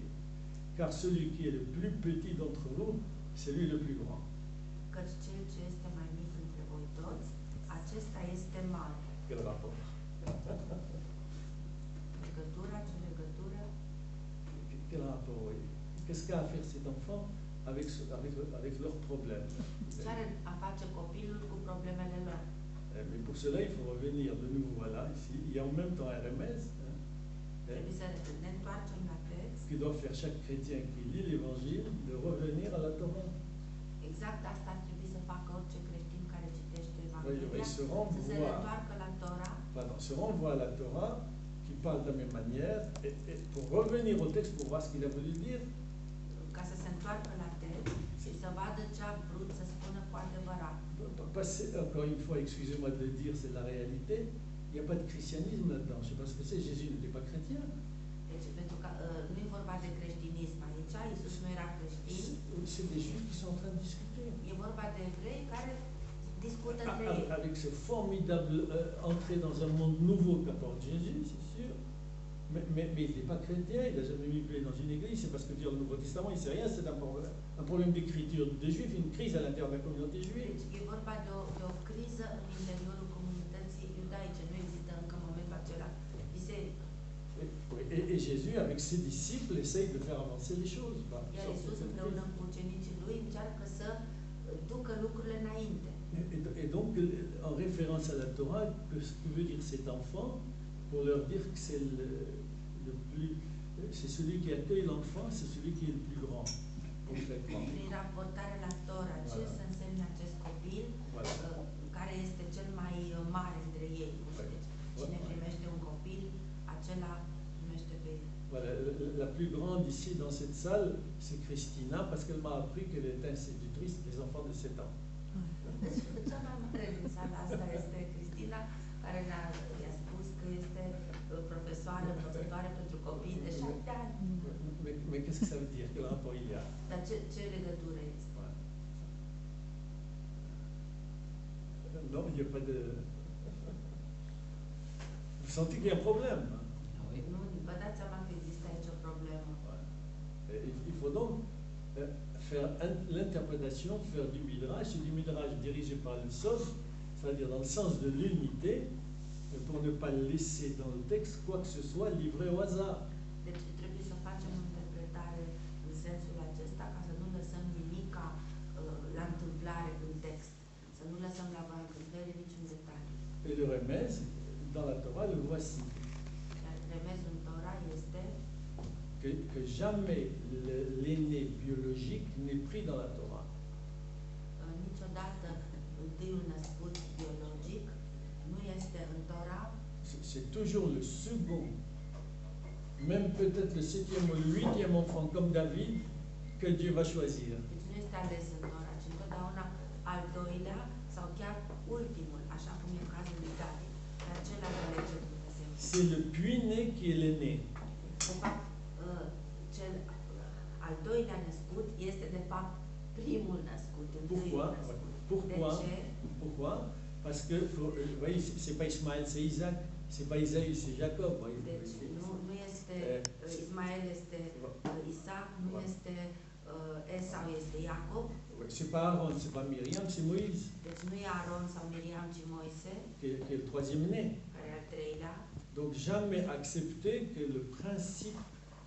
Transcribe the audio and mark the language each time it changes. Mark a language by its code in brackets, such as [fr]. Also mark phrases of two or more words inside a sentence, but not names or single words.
[fr] Car celui qui est le plus petit d'entre vous, c'est lui le plus grand. [ro] Căci cel ce este mai mic între voi toți, acesta este mare. [fr] Quel rapport? [ro] Legătura, ce legătură? [fr] Quel rapport, oui. Qu'est-ce qu'a à faire cet enfant? À avec leurs problèmes. [ro] Ce are a face copilul cu problemele lor. [fr] Mais pour cela, il faut revenir de nouveau là, ici. Il y a en même temps Hermès, [ro] Trebuie să ne întoarcem la text. [fr] qui doit faire chaque chrétien qui lit l'Évangile, de revenir à la Torah. [ro] Exact asta ar trebui să facă orice creștin care citește [fr] Il [ro] Evanghelia, [fr] se [ro] să se [fr] renvoie, [ro] întoarcă la Tora, [fr] se renvoie à la Torah, qui parle de la même manière, et pour revenir au texte, pour voir ce qu'il a voulu dire, [ro] ca să se întoarcă la text și să vadă ce a vrut să spună cu adevărat. [fr] encore une fois, excusez-moi de le dire, c'est la réalité, il n'y a pas de christianisme là-dedans. Je ne sais pas ce que c'est, Jésus n'était pas chrétien. [ro] Deci, pentru că nu e vorba de creștinism aici, Iisus nu era creștin, [fr] C'est des juifs qui sont en train de discuter. [ro] e vorba de evrei care discută între ei. [fr] Avec ce formidable entrée dans un monde nouveau qu'apporte Jésus, c'est sûr. Mais il n'est pas chrétien, il n'a jamais mis le pied dans une église, c'est parce que dire le Nouveau Testament, il ne sait rien, c'est un problème d'écriture des juifs, une crise à l'intérieur de la communauté juive. [ro] Deci e vorba de o criză în interiorul comunității iudaice, nu există încă în momentul acela biserică. [fr] Et Jésus, avec ses disciples, essaye de faire avancer les choses. [ro] Iar Iisus împreună cu ucenicii lui încearcă să ducă lucrurile înainte. [fr] Et donc, en référence à la Torah, ce que veut dire cet enfant, pour leur dire que c'est c'est celui qui accueille l'enfant, c'est celui qui est le plus grand, concrètement. [ro] Prin raportare la Tora, ce să însemne acest copil, care este cel mai mare dintre ei. Cine primește un copil, acela primește pe el. [fr] Voilà, la plus grande ici dans cette salle, c'est Christina, parce qu'elle m'a appris qu'elle était institutrice des enfants de 7 ans. [ro] Deci, cea mai mare din sala asta este Cristina, care i-a spus că este profesoară, învățătoare pentru copii de 7 ani. [fr] Mais qu'est-ce que ça veut dire? Quel rapport il y a? [ro] Dar ce legătură este? [fr] Non, il n'y a pas de... Vous sentez qu'il y a un problème? [ro] Nu, vă dați seama că există aici o problemă. [fr] Il faut donc faire l'interprétation, faire du midrash, et du midrash dirigé par le Sod, c'est-à-dire dans le sens de l'unité, pour ne pas laisser dans le texte quoi que ce soit livré au hasard. [ro] Deci trebuie să facem o interpretare în sensul acesta ca să nu lăsăm nimic la întâmplare în text, să nu lăsăm la voia întâmplării niciun detaliu. [fr] Et le remède, dans la Torah, le voici. [ro] Iar remezul în Tora este [fr] Que jamais l'aîné biologique n'est pris dans la Torah. [ro] Niciodată întâiul născut biologic nu este în Tora. [fr] C'est toujours le second, même peut-être le 7e ou le 8e enfant comme David que Dieu va choisir. [ro] Deci nu este ales în Tora, ci întotdeauna al doilea sau chiar ultimul, așa cum e cazul lui David. Pe acela îl alege Dumnezeu. [fr] C'est le puîné qui est l'aîné. [ro] De fapt, cel al doilea născut este de fapt primul născut, întâiul născut. [fr] Pourquoi? [ro] De ce? [fr] Pourquoi? Parce que, vous voyez, c'est pas Ismaël, c'est Isaac. C'est pas Isaïe, c'est Jacob. [ro] Deci nu este Ismael, este Isaac, nu este Esau, este Iacob. [fr] C'est pas Aaron, c'est pas Myriam, c'est Moïse. [ro] Deci nu e Aaron sau Miriam, ci Moise, [fr] Qui est le troisième né. [ro] care e al treilea. [fr] Donc jamais accepter que le principe